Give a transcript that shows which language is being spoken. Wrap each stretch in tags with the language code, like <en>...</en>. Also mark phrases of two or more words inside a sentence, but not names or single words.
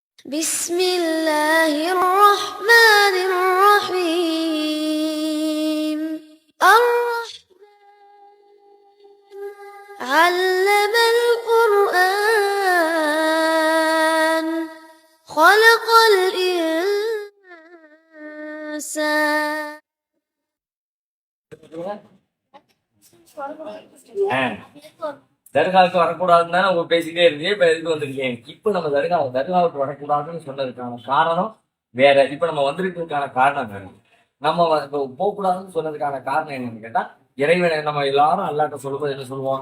<ar>بسم الله الرحمن الرحيم علم القرآن خلق الإنسان</ar> <ta>தர்காவுக்கு வரக்கூடாதுன்னு தான் நம்ம பேசிட்டே இருந்தேன். இப்ப எதுக்கு வந்திருக்கேன்? இப்ப நம்ம தர்காவுக்கு வரக்கூடாதுன்னு சொன்னதுக்கான காரணம் வேற. இப்ப நம்ம வந்திருக்கிறதுக்கான காரணம் வேற. நம்ம போகக்கூடாதுன்னு சொன்னதுக்கான காரணம் என்னன்னு கேட்டா, இறைவனை நம்ம எல்லாரும் அல்லாட்ட சொல்லும்போது என்ன சொல்லுவோம்?</ta>